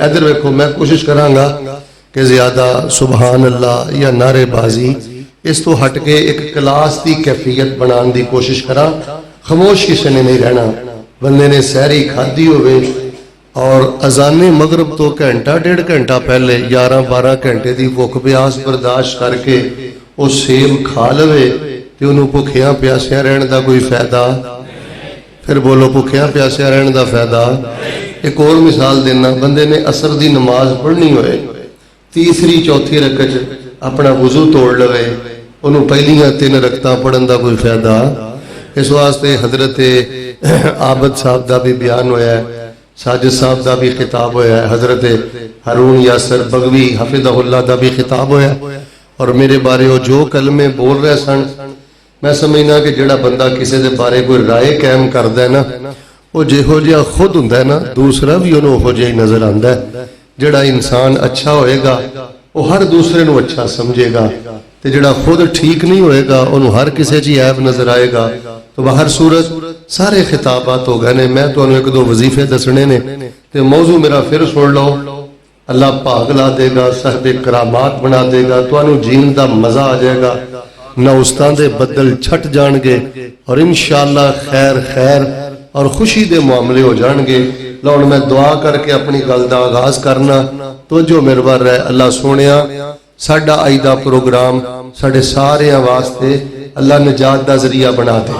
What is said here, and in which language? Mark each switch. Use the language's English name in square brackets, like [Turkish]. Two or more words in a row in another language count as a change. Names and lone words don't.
[Punjabi] ادھر ویکھو، میں کوشش کراں گا کہ زیادہ سبحان اللہ یا نعرے بازی اس تو ہٹ کے ایک کلاس دی کیفیت بنان دی کوشش کراں۔ خاموش کسی نے نہیں رہنا۔ بندے نے سحری کھادی ہوئے اور اذان مغرب تو گھنٹہ 1.5 گھنٹہ پہلے 11-12 گھنٹے دی بھوک پیاس برداشت کر کے وہ سیب کھا لوے تے انہوں بھکھیاں پیاسیاں رہن دا کوئی فائدہ؟ پھر بولو بھکھیاں پیاسیاں رہن دا فائدہ؟ ایک اور مثال دینا، بندے نے عصر دی نماز پڑھنی ہوئے، تیسری چوتھی رکعت اپنا وضو توڑ لوے، انہوں پہلیاں 3 رکعتاں پڑھن دا کوئی فائدہ؟ اس واسطے حضرت عابد صاحب دا بھی بیان ہویا ہے، ساجد صاحب دا بھی خطاب ہویا ہے، حضرت ہارون یاسر بغوی [Arabic] حفظہ اللہ [Punjabi] دا بھی خطاب ہویا ہے، اور میرے بارے وہ جو کلمے بول رہے سن، میں سمجھنا کہ جڑا بندہ کسی دے بارے کوئی رائے قائم کردا ہے نا، وہ جہو جہا خود ہوندا ہے نا، دوسرا بھی انہوں ہو جہی نظر آندا ہے۔ جڑا انسان اچھا ہوئے گا وہ ہر دوسرے نو اچھا سمجھے گا، تے جڑا خود ٹھیک نہیں ہوئے گا انہوں ہر کسی چی عیب نظر آئے گا۔ تو بہر صورت سارے خطابات ہو گئے نے، میں تو انہوں ایک دو وظیفے دسنے نے، تے موضوع میرا پھر سن لو۔ [Urdu] اللہ بھاگ لا دے گا، صاحبِ کرامات بنا دے گا, [Punjabi] تہانوں جین دا مزہ آ جائے گا، نوستاں دے بدل چھٹ جان گے اور ان شاء اللہ خیر خیر اور خوشی دے معاملے ہو جان گے. لو ہن میں دعا کر کے اپنی گل دا آغاز کرنا، تو جو میرے وال ہے اللہ سوہنیا ساڈا اج دا پروگرام ساڈے ساریاں واسطے اللہ نجات دا ذریعہ بنا دے.